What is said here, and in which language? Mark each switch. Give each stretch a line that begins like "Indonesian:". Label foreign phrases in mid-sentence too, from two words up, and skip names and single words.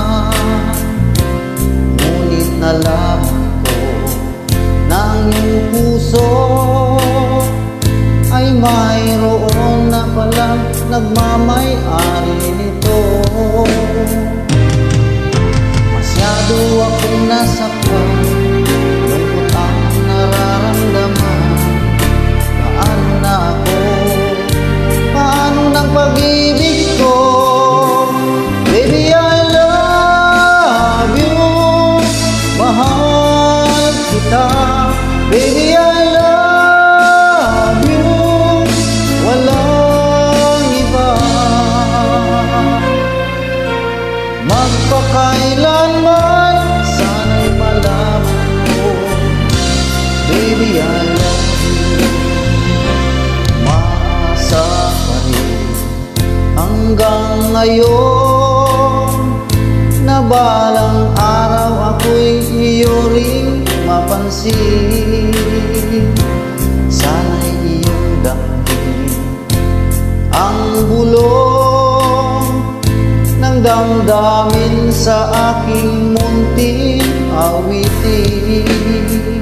Filipino: Ngunit nalaman ko na ang iyong puso ay mayroon na palang nagmamay-ari nito. Masyado akong nasaktan, lungkot ang nararamdaman. Paano na ako? Paano ng pag-ibig ko?
English: Baby, I love you,
Filipino: mahal kita.
English: Baby, I love you,
Filipino: walang iba. Magpakailanman sana'y malaman ko,
English: baby, I love you.
Filipino: Maasa pa rin hanggang ngayon, na balang araw ako'y iyo ring mapansin. Sana'y iyong damdamin ang bulong ng damdamin sa aking munting awitin.